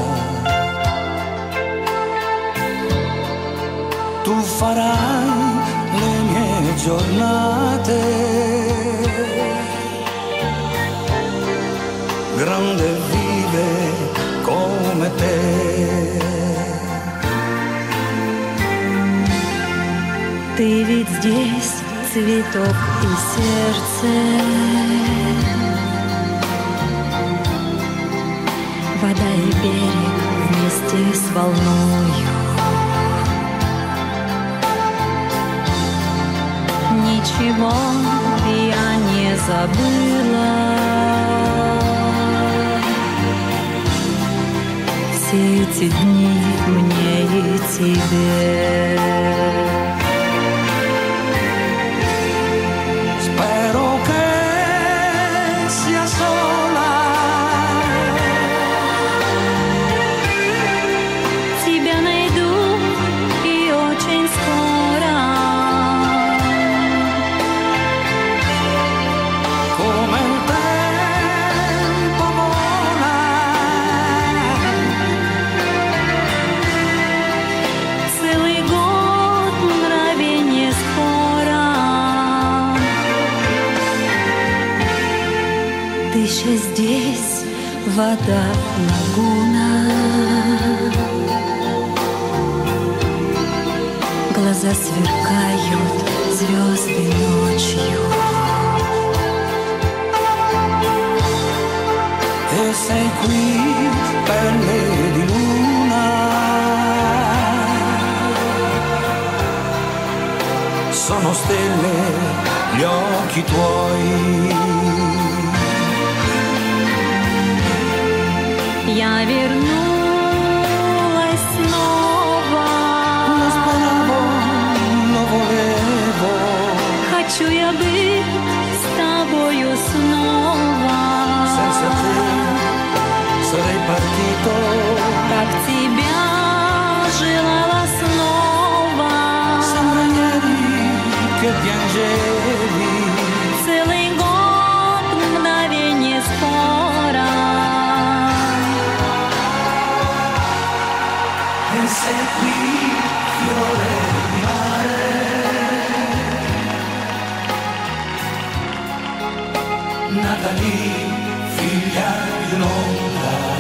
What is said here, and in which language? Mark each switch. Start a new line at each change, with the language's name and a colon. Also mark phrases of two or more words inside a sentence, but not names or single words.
Italian: Tu farai le mie giornate, grande e vive come te.
Russian: Ты ведь здесь, цветок и сердце, вода и берег вместе с волною. Ничего я не забыла, все эти дни мне и тебе.
Italian: Spero che sia sola,
Russian: Тебя найду и очень скоро.
Italian: come il tempo vola,
Russian: Целый год мгновенье скоро. Дыша здесь, вода, лагуна, глаза сверкают, звезды ночью.
Italian: e sei qui, pelle di luna, sono stelle gli occhi tuoi.
Russian: Я вернулась снова.
Italian: Lo speravo, lo volevo,
Russian: Хочу я быть с тобою снова.
Italian: senza te sarei partito,
Russian: Как тебя желала снова.
Italian: sembra ieri che piangevi,
Russian: Целый год мгновенье скоро.
Italian: e sei qui, fiore di mare, nata lì, figlia di un'onda.